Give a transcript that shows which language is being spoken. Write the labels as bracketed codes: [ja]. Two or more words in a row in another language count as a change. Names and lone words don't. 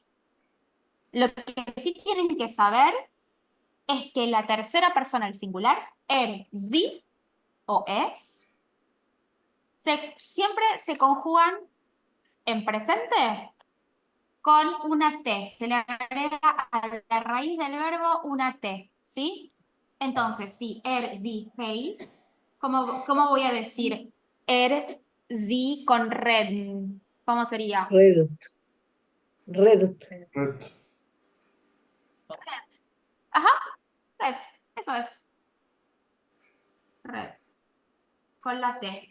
[es] Lo que sí tienen que saber es que la tercera persona del singular, sie o es, siempre se conjugan en presente con una T. Se le agrega a la raíz del verbo una T, ¿sí? Entonces, sí, [de] sie, heißt. [es] ¿Cómo voy a decir sie con red? ¿Cómo sería? [de] Redet. Redet. [es] Red. Red. Ajá, red. Eso es. Red. Con la T.